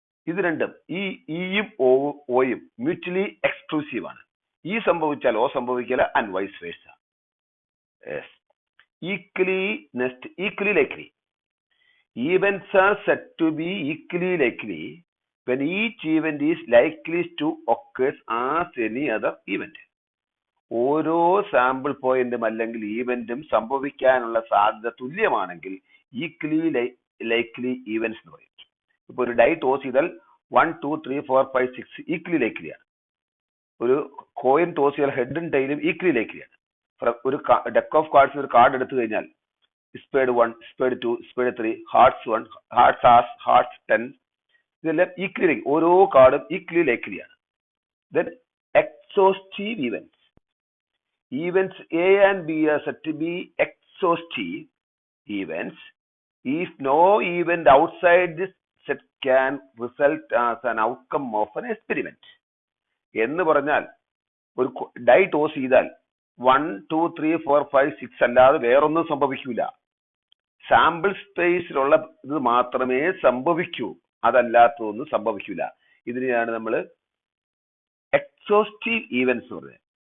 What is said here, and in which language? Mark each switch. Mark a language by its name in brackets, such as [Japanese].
[Malayalam] ഇത് രണ്ടും ഈ ഇയും ഓയും മ്യൂച്വലി എക്സ്ക്ലൂസീവ് ആണ്. ഈ സംഭവിച്ചാൽ ഓ സംഭവിക്കില്ല, [English] And vice versa. Equally likely. Events are said to be equally likely when each event is likely to occur as any other event. [Malayalam] ഓരോ sample പോയിന്റും അല്ലെങ്കിൽ ഈവന്റും സംഭവിക്കാനുള്ള സാധ്യത തുല്യമാണെങ്കിൽ ഈക്വലി ലൈക്ലി ഈവന്റ്സ് എന്ന് പറയും. ഇപ്പൊ ഒരു ഡൈ ടോസ് ചെയ്താൽ 1, 2, 3, 4, 5, 6 ഈക്വലി ലൈക്ലിയാണ്. ഒരു കോയിൻ ടോസ് ചെയ്താൽ ഹെഡും ടൈലും ഈക്വലി ലൈക്ലിയാണ്. ഒരു ഡെക്ക് ഓഫ് കാർഡ്സ് ഒരു കാർഡ് എടുത്തു കഴിഞ്ഞാൽ spade 1, spade 2, spade 3, hertz 1, hertz as, hertz 10, ഇതെല്ലാം ഈക്വലി, ഓരോ കാർഡും equally ലൈക്ലിയാണ്. [English] Then exhaustive events. Events A and B are said to be exhaustive events if no event outside this set can result as an outcome of an experiment. [Malayalam] എന്ന് പറഞ്ഞാൽ ഒരു dye toss ചെയ്താൽ 1, 2, 3, 4, 5, 6 അല്ലാതെ വേറൊന്നും സംഭവിക്കൂല. Sample സ്പേസിലുള്ള ഇത് മാത്രമേ സംഭവിക്കൂ, അതല്ലാത്തതൊന്നും സംഭവിക്കൂല. ഇതിനെയാണ് നമ്മൾ എക്സോസ്റ്റീവ് ഈവന്റ്സ് പറയുന്നത്.